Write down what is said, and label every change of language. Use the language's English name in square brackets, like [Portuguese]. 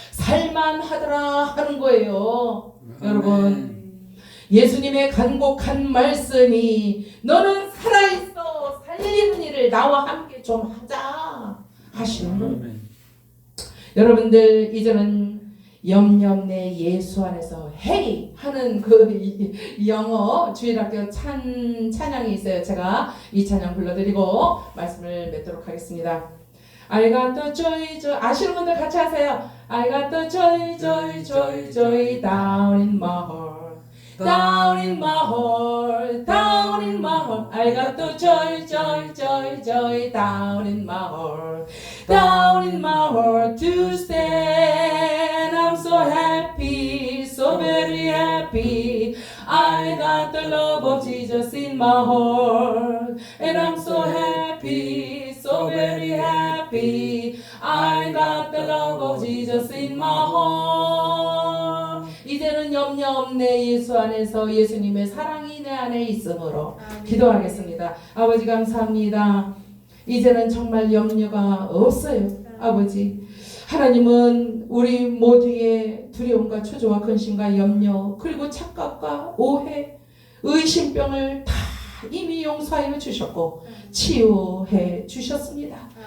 [Korean] 살만하더라 하는 거예요. 여러분 예수님의 간곡한 말씀이 너는 살아있어 살리는 일을 나와 함께 좀 하자 하시는 거예요. 여러분들 이제는 염려 없네 예수 안에서 헤이 하는 그 영어 주일학교 찬양이 있어요. 제가 이 찬양 불러드리고 말씀을 맺도록 하겠습니다. [English] I got the joy, joy. [Korean] 아시는 분들 같이 하세요. [English] I got the joy, joy, joy, joy down in my heart. Down in my heart, down in my heart. I got the joy, joy, joy, joy down in my heart. Down in my heart to stand. I'm so happy, so very happy. I got the love of Jesus in my heart. And I'm so happy, so very happy. I got the love of Jesus in my heart. [Korean] 이제는 염려 없네 예수 안에서 예수님의 사랑이 내 안에 있으므로 기도하겠습니다. 아버지 감사합니다. 이제는 정말 염려가 없어요. 아버지 하나님은 우리 모두의 두려움과 초조와 근심과 염려 그리고 착각과 오해 의심병을 다 이미 용서하여 주셨고 치유해 주셨습니다.